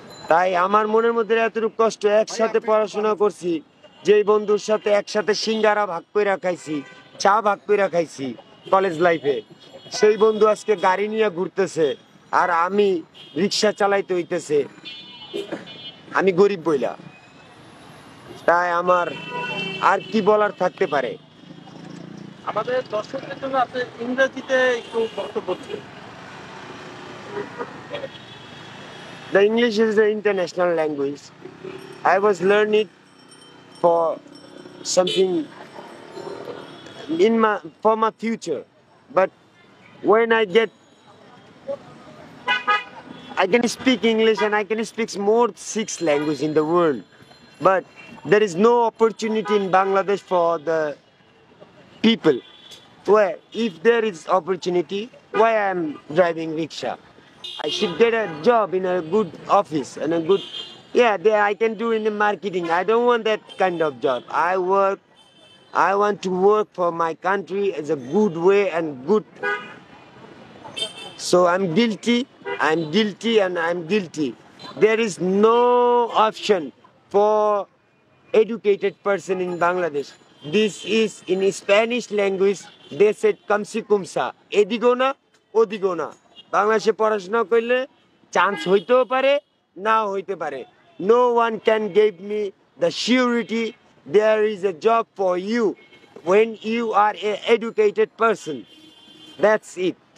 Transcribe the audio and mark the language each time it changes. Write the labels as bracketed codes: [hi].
[bn] তাই আমার মনের মধ্যে এতটুকু কষ্ট। একসাথে পড়াশোনা করছি, যেই বন্ধুর সাথে একসাথে সিঙ্গারা ভাগ করে খাইছি, চা ভাগ করে খাইছি কলেজ লাইফে, সেই বন্ধু আজকে গাড়ি নিয়ে ঘুরতেছে আর আমি রিক্সা চালাইতে হইতেছে। আমি গরিব বইলা। তাই আমার আর কি বলার থাকতে পারে? আমাদের দর্শকদের জন্য আপনি ইংরেজিতে একটু বক্তব্য দিন। [en] The English is the international language. I was learning for something for my future. But when I can speak English and I can speak more six languages in the world. But there is no opportunity in Bangladesh for the people. Where if there is opportunity, why I am driving rickshaw? I should get a job in a good office and a good, yeah, there I can do in the marketing. I don't want that kind of job. I want to work for my country as a good way and good. So I'm guilty, and I'm guilty. There is no option for educated person in Bangladesh. This is in Spanish language, they said kamsi kumsa. [bn] এদিগো না ওদিগো না। বাংলাদেশে পড়াশোনা করলে chance হইতেও পারে, নাও হইতে পারে। [en] No one can give me the surety there is a job for you when you are an educated person. That's it.